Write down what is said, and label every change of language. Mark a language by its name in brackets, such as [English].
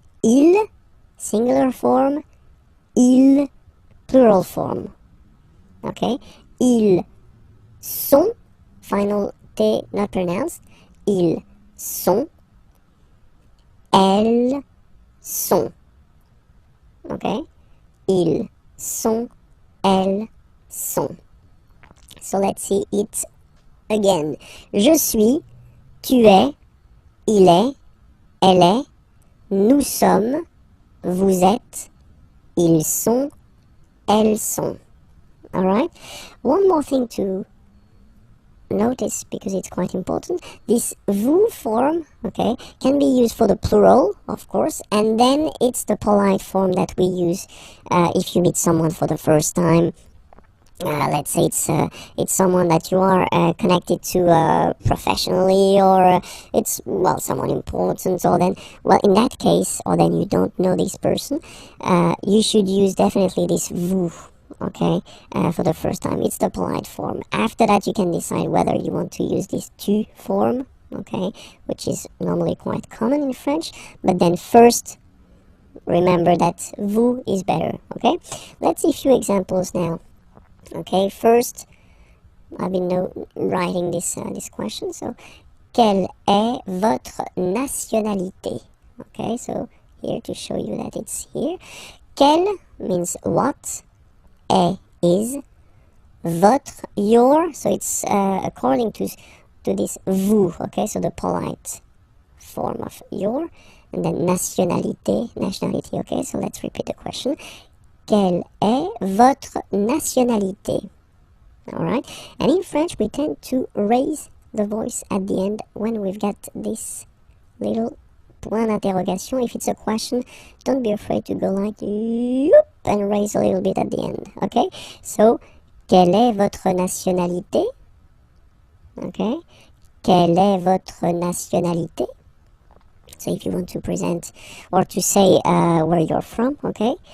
[English] Il, singular form, il, plural form, okay? [French] Ils sont, [English] final T not pronounced, [French] ils sont, elles sont, okay? Ils sont, elles sont. [English] So let's see it again. [French] Je suis, tu es, il est, elle est, nous sommes, vous êtes, ils sont, elles sont. [English] Alright? One more thing to notice, because it's quite important. This vous form, okay, can be used for the plural, of course, and then it's the polite form that we use if you meet someone for the first time. Let's say it's someone that you are connected to professionally, or it's, well, someone important, or then, well, in that case, or then you don't know this person, you should use definitely this vous, okay, for the first time. It's the polite form. After that, you can decide whether you want to use this tu form, okay, which is normally quite common in French, but then first, remember that vous is better, okay? Let's see a few examples now. Okay, first, I've been writing this question. [French] So, quelle est votre nationalité? [English] Okay, so here to show you that it's here. Quelle means what, est is, votre, your, so it's according to this vous, okay, so the polite form of your, and then nationalité, okay, so let's repeat the question. [French] Quelle est votre nationalité? [English] Alright, and in French we tend to raise the voice at the end when we've got this little point d'interrogation. If it's a question, don't be afraid to go like yoop and raise a little bit at the end, okay? [French] So, quelle est votre nationalité? Okay, quelle est votre nationalité? [English] So if you want to present or to say where you're from, okay?